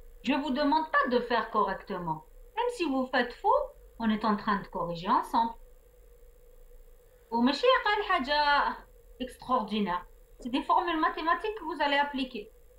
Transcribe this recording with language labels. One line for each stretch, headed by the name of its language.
French: Je vous demande pas de faire correctement. Même si vous faites faux, on est en train de corriger ensemble.
Arabic: وماشي قال حاجة extraordinaire.
French: C'est des formules mathématiques que vous allez appliquer.